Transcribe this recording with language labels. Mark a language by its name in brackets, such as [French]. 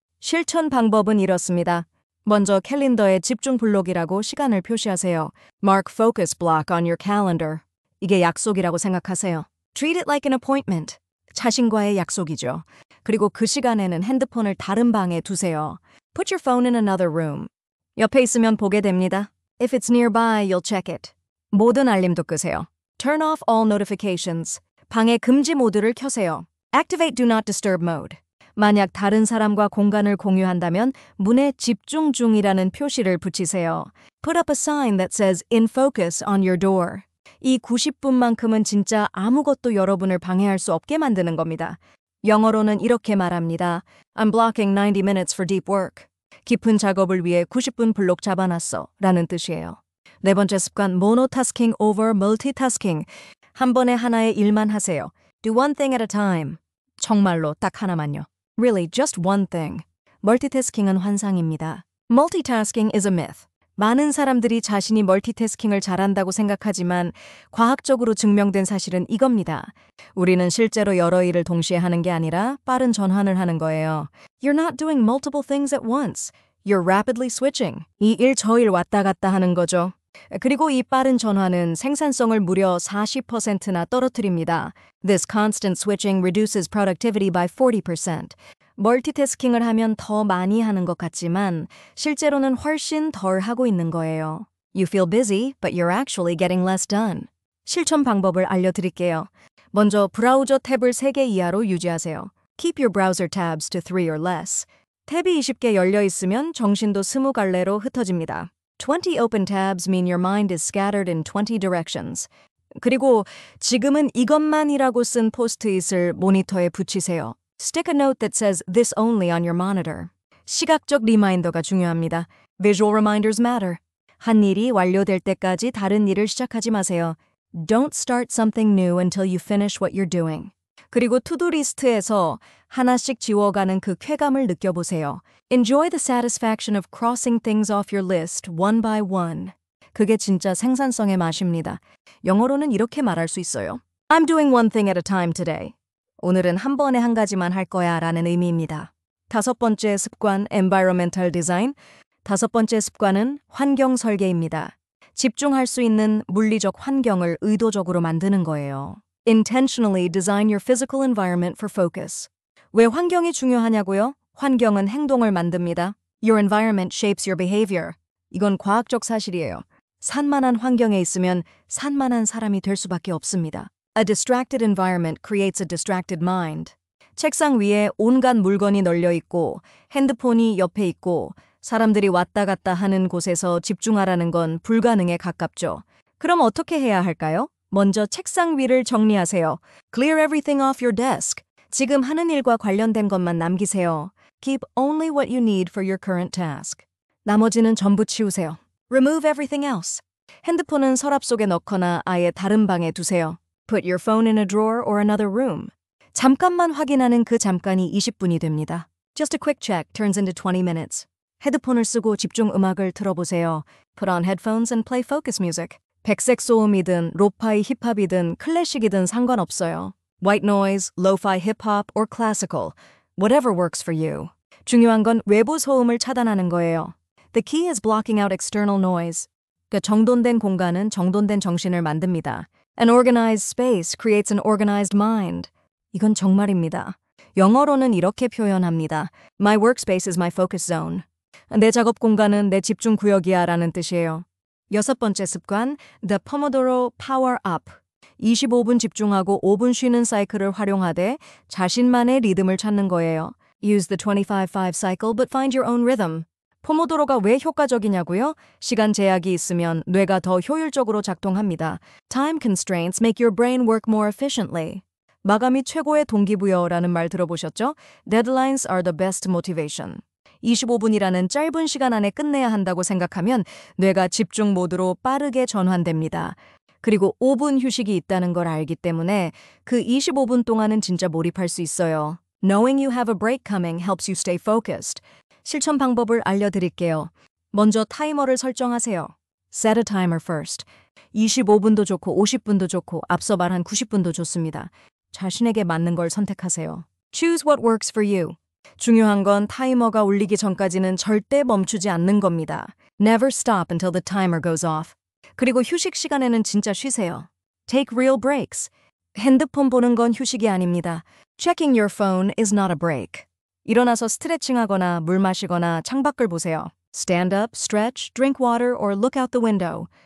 [Korean] 실천 방법은 이렇습니다. 먼저 캘린더에 집중 블록이라고 시간을 표시하세요. [English] Mark focus block on your calendar. [Korean] 이게 약속이라고 생각하세요. [English] Treat it like an appointment. [Korean] 자신과의 약속이죠. 그리고 그 시간에는 핸드폰을 다른 방에 두세요. [English] Put your phone in another room. [Korean] 옆에 있으면 보게 됩니다. [English] If it's nearby, you'll check it. [Korean] 모든 알림도 끄세요. [English] Turn off all notifications. [Korean] 방해 금지 모드를 켜세요. [English] Activate do not disturb mode. [Korean] 만약 다른 사람과 공간을 공유한다면 문에 집중 중이라는 표시를 붙이세요. [English] Put up a sign that says in focus on your door. [Korean] 이 90분만큼은 진짜 아무것도 여러분을 방해할 수 없게 만드는 겁니다. 영어로는 이렇게 말합니다. [English] I'm blocking 90 minutes for deep work. [Korean] 깊은 작업을 위해 90분 블록 잡아놨어 라는 뜻이에요. 네 번째 습관, [English] monotasking over multitasking. [Korean] 한 번에 하나의 일만 하세요. [English] Do one thing at a time. [Korean] 정말로 딱 하나만요. [English] Really, just one thing. [Korean] 멀티태스킹은 환상입니다. [English] Multitasking is a myth. [Korean] 많은 사람들이 자신이 멀티태스킹을 잘한다고 생각하지만 과학적으로 증명된 사실은 이겁니다. 우리는 실제로 여러 일을 동시에 하는 게 아니라 빠른 전환을 하는 거예요. [English] You're not doing multiple things at once. You're rapidly switching. [Korean] 이 일 저 일 왔다 갔다 하는 거죠. 그리고 이 빠른 전환은 생산성을 무려 40%나 떨어뜨립니다. [English] This constant switching reduces productivity by 40%. [Korean] 멀티태스킹을 하면 더 많이 하는 것 같지만 실제로는 훨씬 덜 하고 있는 거예요. [English] You feel busy, but you're actually getting less done. [Korean] 실천 방법을 알려드릴게요. 먼저 브라우저 탭을 3개 이하로 유지하세요. [English] Keep your browser tabs to 3 or less. [Korean] 탭이 20개 열려 있으면 정신도 20갈래로 흩어집니다. [English] 20 open tabs mean your mind is scattered in 20 directions. [Korean] 그리고 지금은 이것만이라고 쓴 포스트잇을 모니터에 붙이세요. [English] Stick a note that says this only on your monitor. [Korean] 시각적 리마인더가 중요합니다. [English] Visual reminders matter. [Korean] 한 일이 완료될 때까지 다른 일을 시작하지 마세요. [English] Don't start something new until you finish what you're doing. [Korean] 그리고 투두 리스트에서 하나씩 지워가는 그 쾌감을 느껴보세요. [English] Enjoy the satisfaction of crossing things off your list one by one. [Korean] 그게 진짜 생산성의 맛입니다. 영어로는 이렇게 말할 수 있어요. [English] I'm doing one thing at a time today. [Korean] 오늘은 한 번에 한 가지만 할 거야 라는 의미입니다. 다섯 번째 습관, [English] environmental design. [Korean] 다섯 번째 습관은 환경 설계입니다. 집중할 수 있는 물리적 환경을 의도적으로 만드는 거예요. [English] Intentionally design your physical environment for focus. [Korean] 왜 환경이 중요하냐고요? 환경은 행동을 만듭니다. [English] Your environment shapes your behavior. [Korean] 이건 과학적 사실이에요. 산만한 환경에 있으면 산만한 사람이 될 수밖에 없습니다. [English] A distracted environment creates a distracted mind. [Korean] 책상 위에 온갖 물건이 널려 있고 핸드폰이 옆에 있고 사람들이 왔다 갔다 하는 곳에서 집중하라는 건 불가능에 가깝죠. 그럼 어떻게 해야 할까요? 먼저 책상 위를 정리하세요. [English] Clear everything off your desk. [Korean] 지금 하는 일과 관련된 것만 남기세요. [English] Keep only what you need for your current task. [Korean] 나머지는 전부 치우세요. [English] Remove everything else. [Korean] 핸드폰은 서랍 속에 넣거나 아예 다른 방에 두세요. [English] Put your phone in a drawer or another room. [Korean] 잠깐만 확인하는 그 잠깐이 20분이 됩니다. [English] Just a quick check turns into 20 minutes. [Korean] 헤드폰을 쓰고 집중 음악을 틀어보세요. [English] Put on headphones and play focus music. [Korean] 백색 소음이든 로파이 힙합이든 클래식이든 상관없어요. [English] White noise, lo-fi hip-hop or classical. Whatever works for you. [Korean] 중요한 건 외부 소음을 차단하는 거예요. [English] The key is blocking out external noise. [Korean] 그러니까 정돈된 공간은 정돈된 정신을 만듭니다. [English] An organized space creates an organized mind. [Korean] 이건 정말입니다. 영어로는 이렇게 표현합니다. [English] My workspace is my focus zone. [Korean] 내 작업 공간은 내 집중 구역이야 라는 뜻이에요. 6번째 습관, [English] The Pomodoro Power Up. [Korean] 25분 집중하고 5분 쉬는 사이클을 활용하되 자신만의 리듬을 찾는 거예요. [English] Use the 25-5 cycle but find your own rhythm. [Korean] 포모도로가 왜 효과적이냐고요? 시간 제약이 있으면 뇌가 더 효율적으로 작동합니다. [English] Time constraints make your brain work more efficiently. [Korean] 마감이 최고의 동기부여라는 말 들어보셨죠? [English] Deadlines are the best motivation. [Korean] 25분이라는 짧은 시간 안에 끝내야 한다고 생각하면 뇌가 집중 모드로 빠르게 전환됩니다. 그리고 5분 휴식이 있다는 걸 알기 때문에 그 25분 동안은 진짜 몰입할 수 있어요. [English] Knowing you have a break coming helps you stay focused. [Korean] 실천 방법을 알려드릴게요. 먼저 타이머를 설정하세요. [English] Set a timer first. [Korean] 25분도 좋고 50분도 좋고 앞서 말한 90분도 좋습니다. 자신에게 맞는 걸 선택하세요. [English] Choose what works for you. [Korean] 중요한 건 타이머가 울리기 전까지는 절대 멈추지 않는 겁니다. [English] Never stop until the timer goes off. [Korean] 그리고 휴식 시간에는 진짜 쉬세요. [English] Take real breaks. [Korean] 핸드폰 보는 건 휴식이 아닙니다. [English] Checking your phone is not a break. [Korean] 일어나서 스트레칭하거나 물 마시거나 창밖을 보세요. [English] Stand up, stretch, drink water or look out the window.